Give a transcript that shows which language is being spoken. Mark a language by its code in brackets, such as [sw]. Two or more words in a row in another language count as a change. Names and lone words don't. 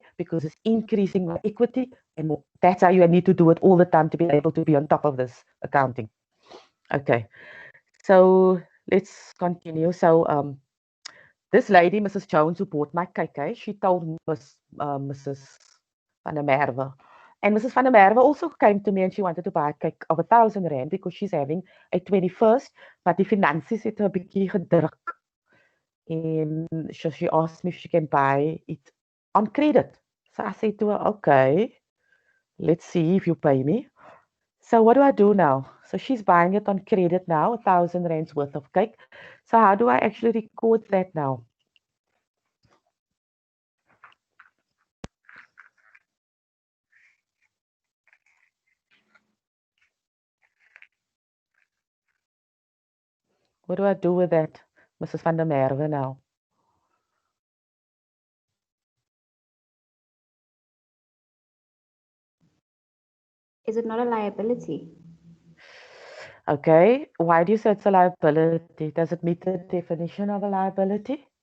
[en] Because it's increasing my equity. And that's how you need to do it all the time to be able to be on top of this accounting. Okay. So let's continue. So this lady, Mrs. Jones, who bought my cake, she told Mrs. Van der Merwe. And Mrs. Van der Merwe also came to me and she wanted to buy a cake of 1,000 Rand because she's having a 21st, but [af] die finansies het 'n bietjie gedruk. [en] And so she asked me if she can buy it on credit. So I said to her, okay, let's see if you pay me. So what do I do now? So she's buying it on credit now, 1,000 Rands worth of cake. So how do I actually record that now? What do I do with that, Mrs. Van der Merwe now? Is it not a liability? Okay, why do you say it's a liability? Does it meet the definition of a liability?